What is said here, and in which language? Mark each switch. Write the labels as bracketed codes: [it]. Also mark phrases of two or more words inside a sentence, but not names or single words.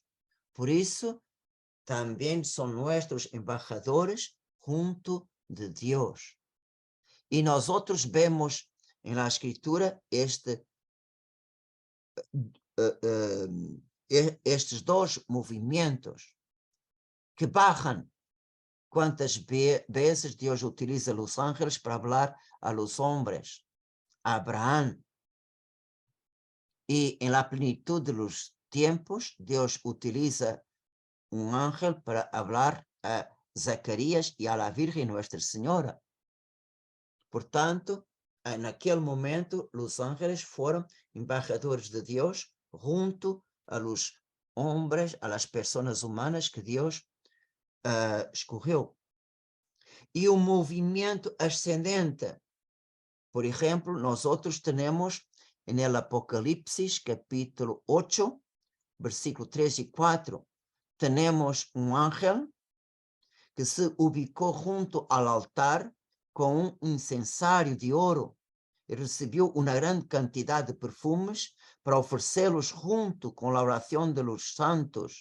[es] Por eso, también son nuestros embajadores junto de Dios. Y nosotros vemos en la Escritura estes dos movimientos que bajan. [pt] Quantas vezes Deus utiliza os ángeles para falar [es] a los hombres, [pt] a Abraham. E em [es] la plenitud de los tiempos, [pt] Deus utiliza ángel para falar a Zacarias e a [es] la Virgen Nuestra [pt] Senhora. Portanto, naquele momento, os ángeles foram embajadores de Deus junto [es] a los hombres, a las personas humanas [pt] que Deus escorreu. E o movimento ascendente. Por exemplo, nós temos [es] en el Apocalipsis capítulo 8, versículo 3 y 4, tenemos un ángel que se ubicó junto al altar con un incensario de oro y recibió una gran cantidad de perfumes para ofrecerlos junto con la oración de los santos.